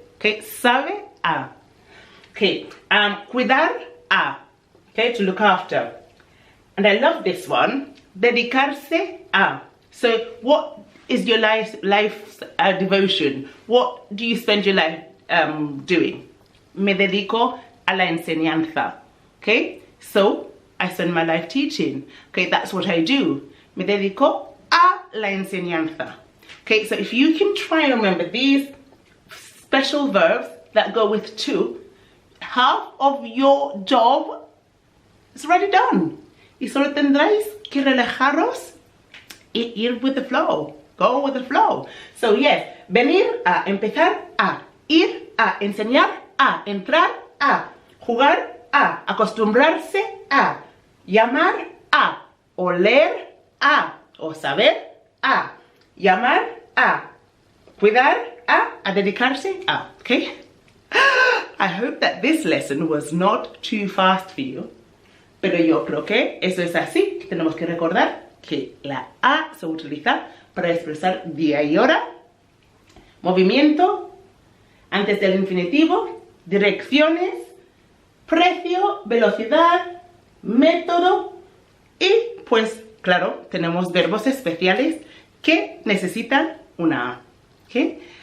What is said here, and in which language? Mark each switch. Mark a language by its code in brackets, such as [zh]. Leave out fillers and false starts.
[es] Okay, sabe a. Okay, cuidar a. [en] Okay, to look after. And I love this one. [es] Dedicarse a. [en] So what is your life's devotion? What do you spend your life doing? [es] Me dedico a la enseñanza. [en] Okay? So, I spend my life teaching. Okay, that's what I do. [es] Me dedico a la enseñanza. [en] Okay, so if you can try and remember these special verbs that go with to, half of your job is already done. [es] Y solo tendréis que relajaros y ir [en] with the flow. Go with the flow. So yes, [es] venir a, empezar a, ir a, enseñar a, entrar a, jugar a, acostumbrarse a, llamar a, oler a, o saber a, llamar a, cuidar a dedicarse a. [en] Okay? I hope that this lesson was not too fast for you. [es] Pero yo creo que eso es así. Tenemos que recordar que la a se utiliza para expresar día y hora, movimiento, antes del infinitivo, direcciones, precio, velocidad, método y pues claro, tenemos verbos especiales que necesitan una A. ¿Okay?